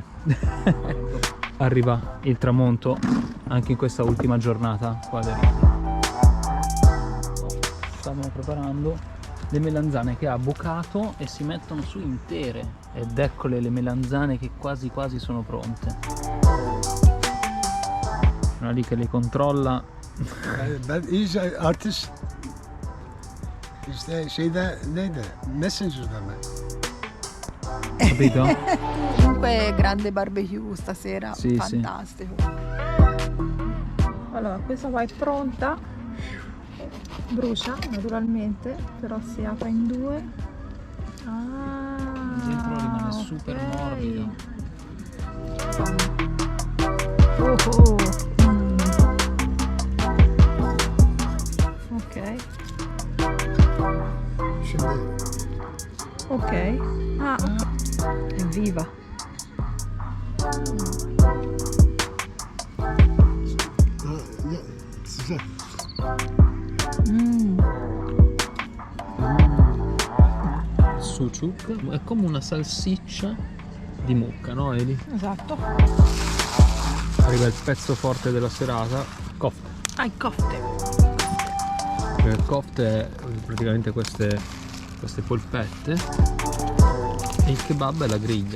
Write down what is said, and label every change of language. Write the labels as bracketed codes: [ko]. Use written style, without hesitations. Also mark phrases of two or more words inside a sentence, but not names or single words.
[it] Arriva il tramonto anche in questa ultima giornata qua del... Stavano preparando le melanzane che ha bucato e si mettono su intere, ed eccole le melanzane che quasi quasi sono pronte. Una lì che le controlla. [tr] Ben iyi artist. İşte şeyde neydi? Messenger'da mı? [it] Capito? Comunque grande barbecue stasera, Sì, fantastico. Allora, questa qua è pronta, brucia naturalmente, però si apre in 2. Dentro rimane super morbido. Ok. [tr] Şimdi [it] Ok. Ah, è viva. [tr] ya, sıcak. [it] Sucuk è come una salsiccia di mucca, no Eli? Esatto. Arriva il pezzo forte della serata, kofte. Ah, il kofte. Il kofte è praticamente queste polpette e il kebab è la griglia.